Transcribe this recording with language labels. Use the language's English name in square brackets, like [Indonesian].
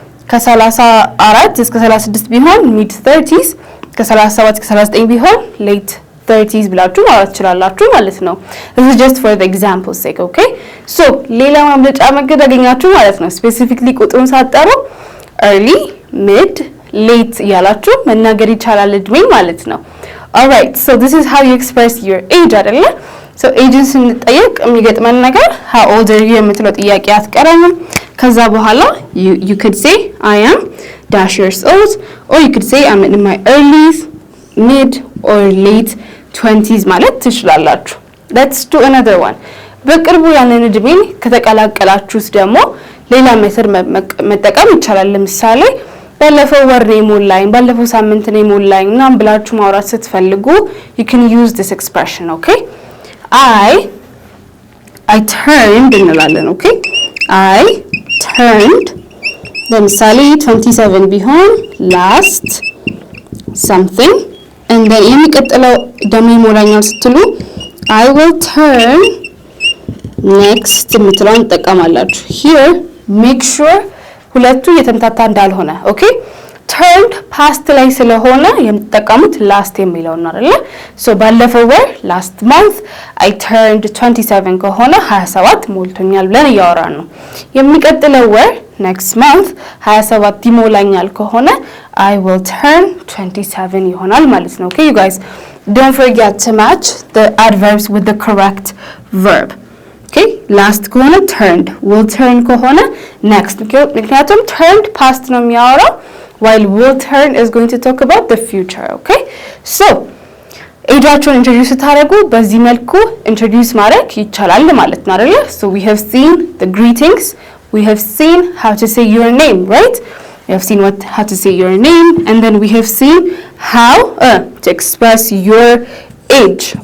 [Amharic] ከ34 እስከ 36 ቢሆን mid 30s ከ37 እስከ 39 ቢሆን late 30s ብላችሁ ማለት ትችላላችሁ ማለት ነው። [English] this is just for the example sake [Amharic] okay so ሌላ ማምለጫ መንገድ አገኛችሁ ማለት ነው። specifically ቁጥሩን ሳትጠሩ early mid late ያላችሁ መናገር ይቻላል እድሜ ማለት ነው። [English] all right so this is how you express your age [Amharic] አይደለ? [English] so ageን ስንጠየቅ የሚገጥመን ነገር how old are you የምትለው ጥያቄ አትቀረንም። ከዛ በኋላ you could say I am dash years old or you could say I'm in my early mid or late 20s [Amharic] ማለት ትችላላችሁ። [English] let's do another one [Amharic] በቅርቡ ያንን እድሜን ከተቀላቀላችሁት ደግሞ ሌላ ሜተድ መጠቀም ይቻላል። [English] ለምሳሌ [Amharic] ባለፈው ወር ነው የሞላኝ፣ ባለፈው ሳምንት ነው የሞላኝ ምናምን ብላችሁ ማውራት ስትፈልጉ [English] you can use this expression. Okay, I turned እንላለን. [Amharic] Okay, I turned ለምሳሌ 27 ቢሆን last something and then የሚቀጥለው ደሞ ይሞላኛል ስትሉ I will turn next የምትለውን ተጠቀማላችሁ። [English] here make sure [Amharic] ሁለቱ የተምታታ እንዳልሆነ። ኦኬ turned past ላይ ስለሆነ የምትጠቀሙት last የሚለው ነው አይደል? [English] so [Amharic] ባለፈው ወር [English] last month I turned 27 ከሆነ [Amharic] 27 ሞልቶኛል ብለን እያወራን ነው። [English] የሚቀጥለው ወር next month 27 ይሞላኛል ከሆነ I will turn 27 ይሆናል ማለት ነው። okay you guys don't forget to match the adverbs with the correct verb. okay last ከሆነ turned, will turn ከሆነ next [Amharic] ምክንያቱም turned past ነው የሚያወራው [English] while will turn is going to talk about the future. [Amharic] okay so ኤጃቸውን introduce ታደርጉ በዚህ መልኩ introduce ማድረግ ይቻላል ማለት ነው አይደል? [English] so we have seen the greetings, we have seen how to say your name, right? we have seen how to say your name and then we have seen how to express your age.